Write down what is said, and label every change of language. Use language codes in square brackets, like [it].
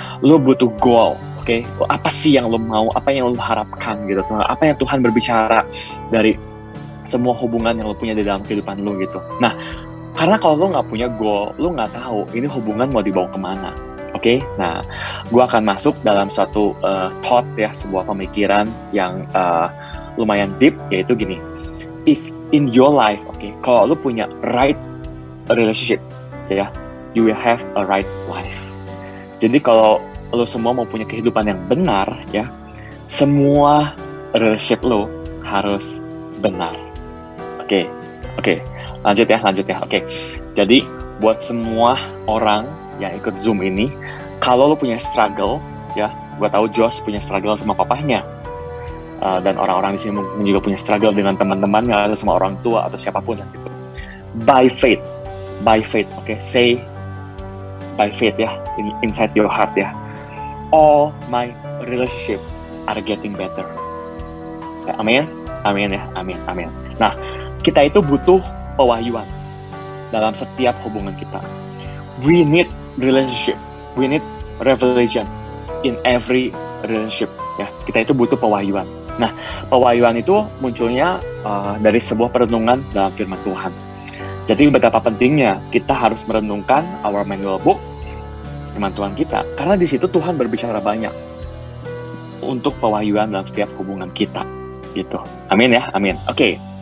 [id] Lo butuh goal, oke? Apa sih yang lo mau, apa yang lo harapkan gitu, apa yang Tuhan berbicara dari semua hubungan yang lo punya di dalam kehidupan lo gitu. Nah, karena kalau lo nggak punya goal, lo nggak tahu ini hubungan mau dibawa kemana, oke? Nah, gue akan masuk dalam suatu thought ya, sebuah pemikiran yang lumayan deep, yaitu gini. [en] If in your life, oke, [id] kalau lo punya [en] right relationship, ya, you will have a right life. [id] Jadi kalau lo semua mau punya kehidupan yang benar, ya, semua relationship lo harus benar. Oke, lanjut ya. Oke, jadi buat semua orang yang ikut Zoom ini, kalau lo punya struggle, ya, gue tahu Josh punya struggle sama papahnya, dan orang-orang di sini mungkin juga punya struggle dengan teman-temannya atau sama orang tua atau siapapun gitu. [en] By faith, oke, say by faith ya, inside your heart ya. All my relationship are getting better. [id] Amin ya. Nah, kita itu butuh pewahyuan dalam setiap hubungan kita. [en] We need relationship, we need revelation in every relationship ya. [id] Kita itu butuh pewahyuan. Nah, pewahyuan itu munculnya dari sebuah perenungan dalam firman Tuhan. Jadi betapa pentingnya kita harus merenungkan [en] our manual book, [id] firman Tuhan kita, karena di situ Tuhan berbicara banyak untuk pewahyuan dalam setiap hubungan kita gitu. Amin ya, amin. Oke.